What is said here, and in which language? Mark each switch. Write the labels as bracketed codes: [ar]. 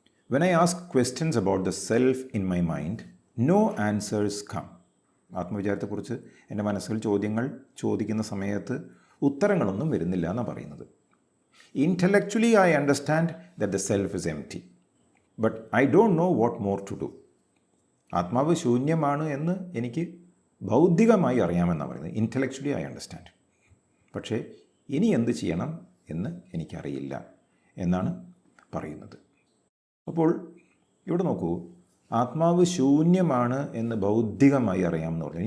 [en] When I ask questions about the self in my mind, no answers come. [ml] ആത്മവിചാരത്തെക്കുറിച്ച് എൻ്റെ മനസ്സിൽ ചോദ്യങ്ങൾ ചോദിക്കുന്ന സമയത്ത് ഉത്തരങ്ങളൊന്നും വരുന്നില്ല എന്നാണ് പറയുന്നത്. [en] Intellectually I understand that the self is empty, but I don't know what more to do. [ml] ആത്മാവ് ശൂന്യമാണ് എന്ന് എനിക്ക് ബൗദ്ധികമായി അറിയാമെന്നാണ് പറയുന്നത്. [en] intellectually I understand, [ml] പക്ഷേ ഇനി എന്ത് ചെയ്യണം എന്ന് എനിക്കറിയില്ല എന്നാണ് പറയുന്നത്. അപ്പോൾ ഇവിടെ നോക്കൂ, ആത്മാവ് ശൂന്യമാണ് എന്ന് ബൗദ്ധികമായി അറിയാമെന്ന് പറഞ്ഞു.